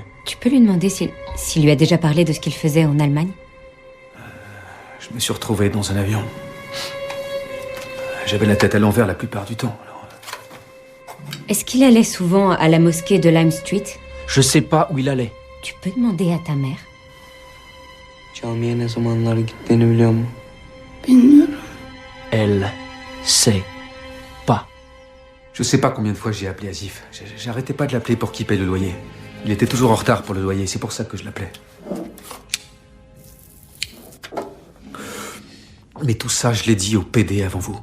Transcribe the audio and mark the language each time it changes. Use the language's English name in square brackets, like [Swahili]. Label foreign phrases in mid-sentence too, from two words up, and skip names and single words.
[French] Tu peux lui demander s'il lui a déjà parlé de ce qu'il faisait en Allemagne? Je me suis retrouvé dans un avion. J'avais la tête à l'envers la plupart du temps. Est-ce qu'il allait souvent à la mosquée de Lime Street? Je sais pas où il allait. Tu peux demander à ta mère. [Turkish] Camiye ne zamanlar gittiğini biliyor mu? Bilmiyorum. [French] Elle sait pas. Je sais pas combien de fois j'ai appelé Asif. J'arrêtais pas de l'appeler pour qu'il paye le loyer. Il était toujours en retard pour le loyer, c'est pour ça que je l'appelais. Mais tout ça, je l'ai dit au PD avant vous.